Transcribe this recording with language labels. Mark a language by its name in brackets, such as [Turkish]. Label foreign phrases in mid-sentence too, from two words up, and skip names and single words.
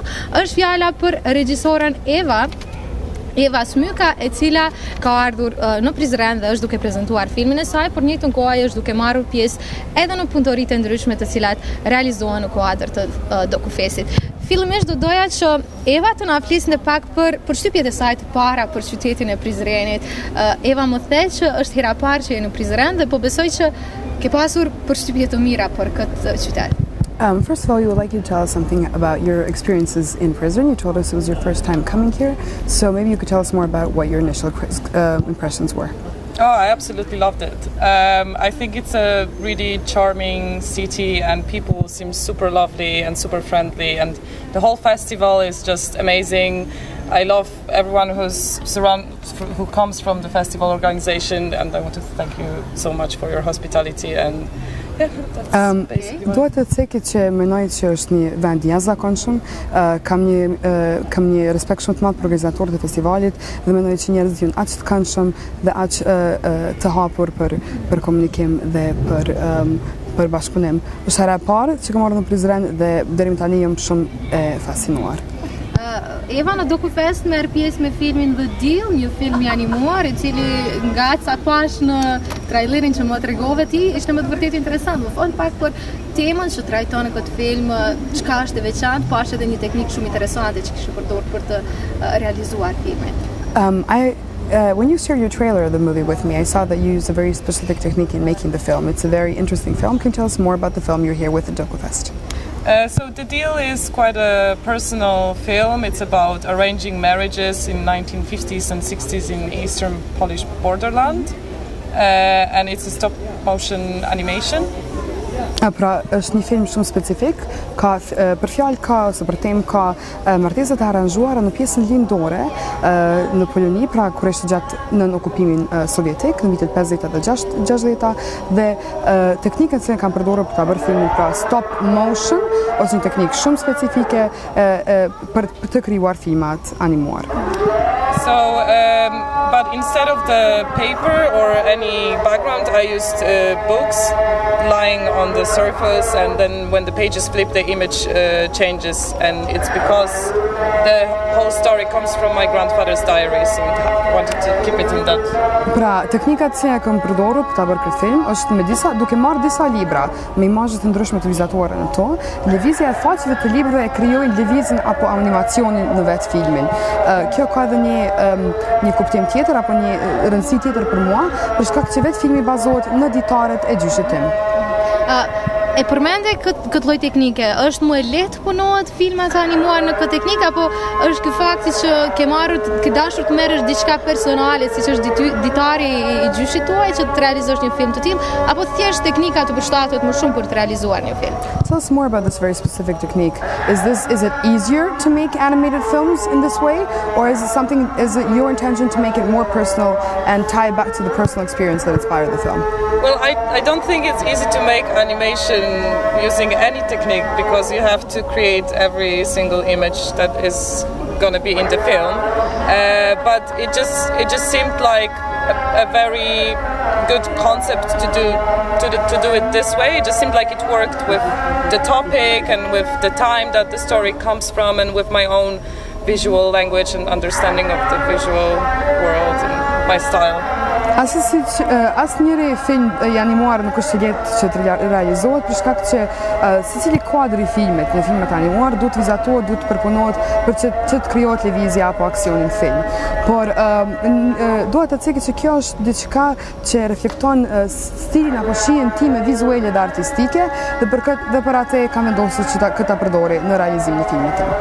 [Albanian] Është fjala për regjisoren Eva Smyka, e cila ka ardhur në Prizren dhe është duke prezantuar filmin e saj, por në njëjtën kohë ajo është duke marrur pjesë edhe në punëtoritë ndryshme të cilat realizohen në kuadër të Dokufestit. Fillimisht do doja që Eva të na flisnte pak për përshtypjet e saj të para për qytetin e Prizrenit. Eva më the që është hera parë që je në Prizren dhe po besoj që ke pasur përshtypje të mira për këtë qytet. [English] First of all, we would like you to tell us something about your experiences in prison. You told us it was your first time coming here, so maybe you could tell us more about what your initial impressions were. Oh, I absolutely loved it. I think it's a really charming city and people seem super lovely and super friendly, and the whole festival is just amazing. I love everyone who comes from the festival organization, and I want to thank you so much for your hospitality and [Albanian] Duhet të thekit që mendoj që është një vend jashtëzakonshëm, kam një respekt shumë të madh për organizatorët e festivalit dhe mendoj që njerëzit janë aq të këndshëm dhe aq të hapur për komunikim dhe për bashkëpunim. Është hera e parë që kam ardhur në Prizren dhe deri më tani jam shumë e fascinuar. Eva në Dokufest merr pjesë me filmin The Deal, një film i animuar i cili nga ca pash në trailerin që më tregove ti, ishte më të vërtetë interesant. Më fol pak për temën që trajton në këtë film, çka është e veçantë, po është edhe një teknikë shumë interesante që kishe përdorur për të realizuar filmin. [English] When you shared your trailer of the movie with me, I saw that you used a very specific technique in making the film. It's a very interesting film. Can you tell us more about the film you're here with at Dokufest? So The Deal is quite a personal film. It's about arranging marriages in 1950s and 60s in eastern Polish borderland. And it's a stop motion animation. [Albanian] Pra, është një film shumë specifik, ka për fjalë ka ose për temë ka martesa të aranjuara në pjesën lindore në Poloni, pra kur ishte gjatë nën okupimin sovjetik në vitet 50 dhe 60 dhe teknikën që kanë përdorur për ta bërë filmin pra [English] stop motion [Albanian] ose një teknikë shumë specifike për të krijuar filmat animuar. [English] So, but instead of the paper or any background, I used books lying on the surface, and then when the pages flip, the image changes, and it's because the whole story comes from my grandfather's diary, so I wanted to keep it in that. [Albanian] Pra, teknikat që kam përdorur për ta bërë këtë film është duke marrë disa libra me imazhe të ndryshme të vizatorëve në to, lëvizja e faqeve të librave e krijojnë lëvizjen apo animacionin në vetë filmin. Kjo ka edhe një kuptim tjetër apo një rëndësi tjetër për mua, për shkak që vetë filmi bazohet në ditaret e gjyshit tim. E përmende këtë lloj teknike, është më e lehtë punohet filmat animuar në këtë teknikë apo është ky fakti që ke dashur të merresh diçka personale, siç është ditari i gjyshit tuaj që të realizosh një film të tillë, apo thjesht teknika të përshtatet më shumë për të realizuar një film? [English] Tell us more about this very specific technique. Is it easier to make animated films in this way, or is it your intention to make it more personal and tie it back to the personal experience that inspired the film? Well, I don't think it's easy to make animation using any technique because you have to create every single image that is going to be in the film. But it just seemed like a very good concept to do it this way. It just seemed like it worked with the topic and with the time that the story comes from and with my own visual language and understanding of the visual world and my style. [Albanian] Asnjëri film i animuar nuk është lehtë që të realizohet për shkak që secili kuadër i filmit, në filmat animuar duhet të vizatohet, duhet të përpunohet për që të krijohet lëvizja apo aksioni në film. Por duhet të thekë që kjo është diçka që reflekton stilin apo shijen time vizuale dhe artistike dhe për atë kam vendosur që ta përdori në realizimin e filmit tim.